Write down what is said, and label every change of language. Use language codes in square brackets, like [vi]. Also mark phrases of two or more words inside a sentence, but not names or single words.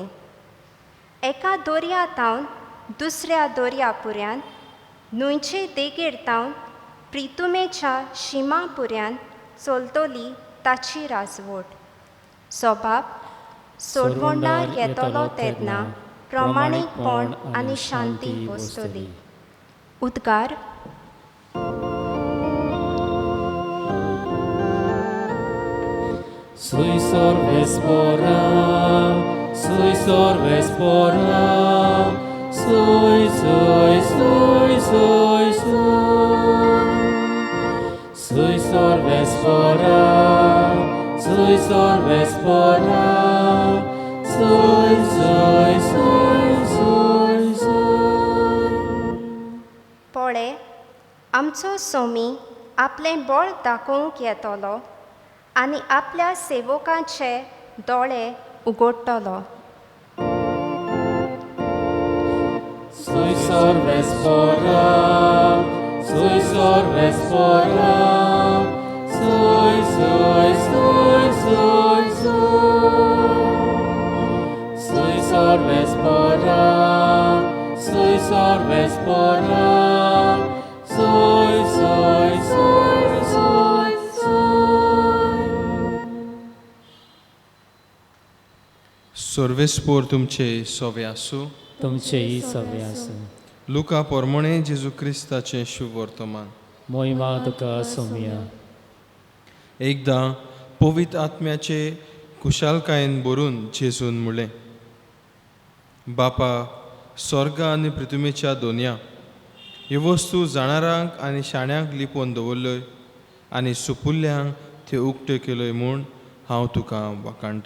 [kok] एका दर्या तावन दुसऱ्या दर्या पुऱ्यान, न्हंयचे देगेर तावन प्रितुमेच्या शिमा पुऱ्यान चलतली ताची राजवट. जबाब सोडवणार येतलो तेन्ना प्रमाणीकपण आनी शांती वस्तली. उद्गार. Sui sorvespora, sui sorvespora, sui, sui, sui, sui, sui. Sui sorvespora, sui sorvespora, sui, sui, sui, sui, sui. पळे, आमचो सोमी आपलें बळ दाखोवंक येतलो आनी आपल्या सेवकांचे दोळे उगडटलो. Sui sorvespora, sui sorvespora, sui, sui, sui, sui, sui. Sui sorvespora, sui sorvespora, sui, sui, sui, sui, sui. सर्वेस्पोर तुमचे सोवे आसूं. तुमचेही सवे आसूं. लुका पोरमोणे जेजू क्रिस्ताचें शुभ वर्तमान. मोहिमा तुका सोमिया. एकदां पवित्र आत्म्याचे कुशालकायेन बरून जेजून म्हणलें, बापा, स्वर्ग आनी पृथ्वीच्या दोनया ह्यो वस्तू जाणारांक आनी शाण्यांक लिपोवन दवरल्योय आनी सुपुल्ल्यांक त्यो उक्त्यो केल्योय म्हूण हांव तुका वाखाणटां.